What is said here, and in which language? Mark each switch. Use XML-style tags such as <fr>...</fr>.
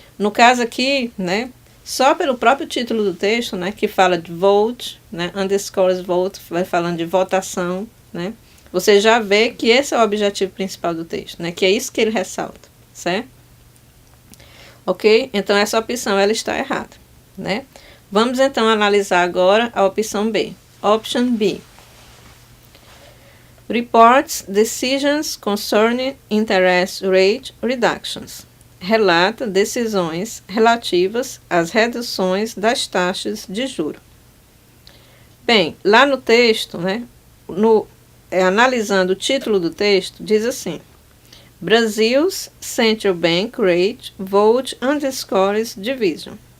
<pt>No caso aqui, né, só pelo próprio título do texto, né, que fala de vote, né,</pt> <en>underscores vote,</en> <pt>vai falando de votação, né, você já vê que esse é o objetivo principal do texto, né, que é isso que ele ressalta, certo? Ok? Então, essa opção, ela está errada, né? Vamos, então, analisar agora a opção B.</pt> <en>Option B. Reports decisions concerning interest rate reductions.</en> <pt>Relata decisões relativas às reduções das taxas de juros. Bem, lá no texto, né, analisando o título do texto, diz assim:</pt> <en>Brazil's Central Bank Rate Vote Underscores Division.</en>